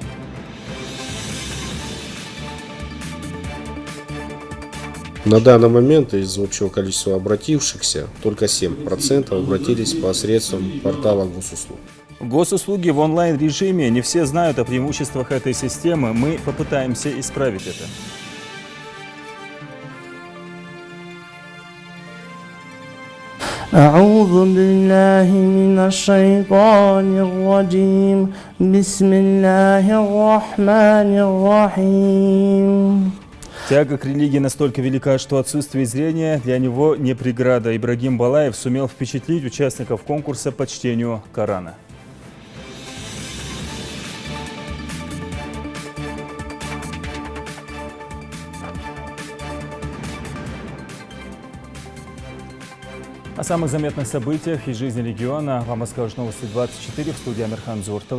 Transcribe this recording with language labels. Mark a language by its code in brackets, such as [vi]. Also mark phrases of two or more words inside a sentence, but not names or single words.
[ru] На данный момент из общего количества обратившихся только 7% обратились посредством портала госуслуг. Госуслуги в онлайн-режиме. Не все знают о преимуществах этой системы. Мы попытаемся исправить это. [ar] أعوذ بالله من الشيطان الرجيم بسم الله الرحمن الرحيم. [ru] Тяга к религии настолько велика, что отсутствие зрения для него не преграда. Ибрагим Балаев сумел впечатлить участников конкурса по чтению Корана. О самых заметных событиях из жизни региона вам расскажут новости 24 в студии Амирхан Зуртов.